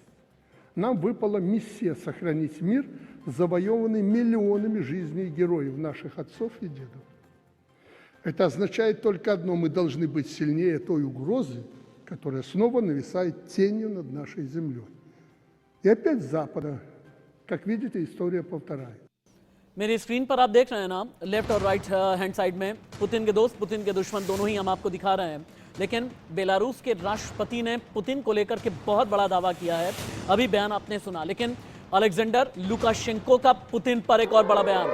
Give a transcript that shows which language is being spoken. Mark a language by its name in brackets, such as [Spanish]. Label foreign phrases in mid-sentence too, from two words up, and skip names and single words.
[Russian] Нам выпала миссия сохранить мир, завоеванный миллионами жизней героев наших отцов и дедов. Это означает только одно – мы должны быть сильнее той угрозы, которая снова нависает тенью над нашей землей. И опять с Запада, как видите, история повторяется. [Hindi] मेरी स्क्रीन पर आप देख रहे हैं ना, लेफ्ट और [English] right hand side [Hindi] में पुतिन के दोस्त, पुतिन के दुश्मन दोनों ही हम आपको दिखा रहे हैं। लेकिन बेलारूस के राष्ट्रपति ने पुतिन को लेकर के बहुत बड़ा दावा किया है। अभी बयान आपने सुना, लेकिन अलेक्जेंडर लुकाशेंको का पुतिन पर एक और बड़ा बयान।